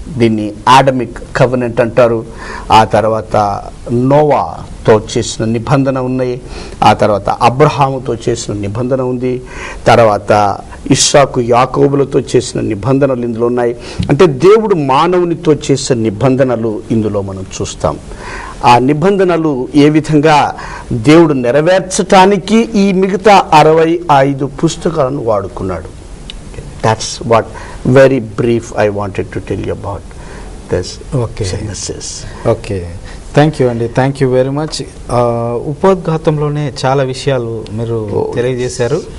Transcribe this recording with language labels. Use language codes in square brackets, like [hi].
[te] దీన్ని ఆడమిక్ కవెనెంట్ అంటారు. ఆ తర్వాత నోవాతో చేసిన నిబంధన ఉన్నాయి, ఆ తర్వాత అబ్రహాముతో చేసిన నిబంధన ఉంది, తర్వాత ఇస్సాకు యాకోబులతో చేసిన నిబంధనలు ఇందులో ఉన్నాయి. అంటే దేవుడు మానవునితో చేసిన నిబంధనలు ఇందులో మనం చూస్తాం. ఆ నిబంధనలు ఏ విధంగా దేవుడు నెరవేర్చటానికి ఈ మిగతా 65 పుస్తకాలను వాడుకున్నాడు. [en] That's what very brief I wanted to tell you about this Genesis. Okay, thank you అండి, thank you very much. [te] ఉపోద్ఘాతంలోనే చాలా విషయాలు మీరు తెలియజేశారు.